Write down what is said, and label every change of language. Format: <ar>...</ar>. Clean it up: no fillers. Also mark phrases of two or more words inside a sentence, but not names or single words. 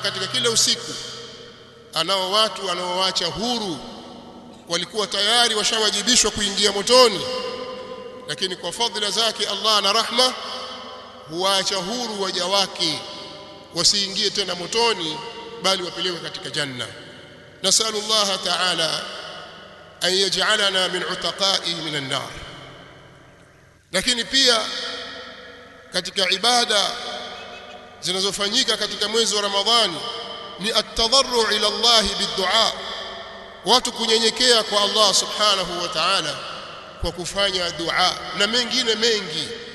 <sw>Katika kila usiku anao watu anaoacha huru, walikuwa tayari washawajibishwa kuingia motoni, lakini kwa fadhila zake Allah na rahma huacha huru waja wake wasiingie tena motoni, bali wapelekwe katika janna.</sw> <ar>نسأل الله تعالى أن يجعلنا من عتقاء من النار.</ar> <sw>Lakini pia katika ibada zinazofanyika katika mwezi wa Ramadhani ni</sw> <ar>التضرع إلى الله بالدعاء,</ar> <sw>watu kunyenyekea kwa Allah</sw> <ar>سبحانه وتعالى</ar> <sw>kwa kufanya dua na mengine mengi.</sw>